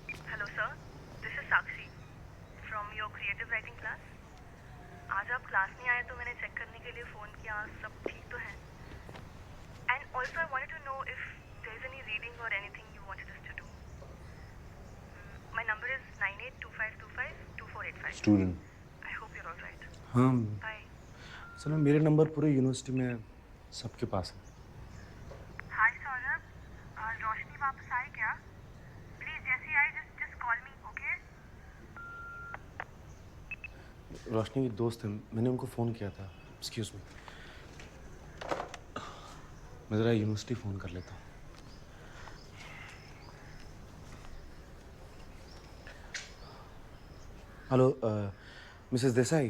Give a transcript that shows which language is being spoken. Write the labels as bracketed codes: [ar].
[en] Hello sir, this is Sakshi from your creative writing class. [hi] आज आप class नहीं आए तो मैंने चेक करने के लिए फ़ोन किया, सब ठीक तो है? [en] And also I wanted to know if there is any reading or anything you wanted us to do. My number is 9825252485. [hi] Student. [en] I hope you're all right. [hi] हाँ, [en] Bye. [hi] असल में मेरे नंबर पूरे यूनिवर्सिटी में सबके पास है। Hi Saurabh, रोशनी वापस आई क्या? [en] Please [hi] जैसे ही आए [en] just call me, okay? [hi] रोशनी की दोस्त है, मैंने उनको फ़ोन किया था। एक्सक्यूज़ मी, मैं ज़रा यूनिवर्सिटी फ़ोन कर लेता हूँ। Hello, Mrs Desai.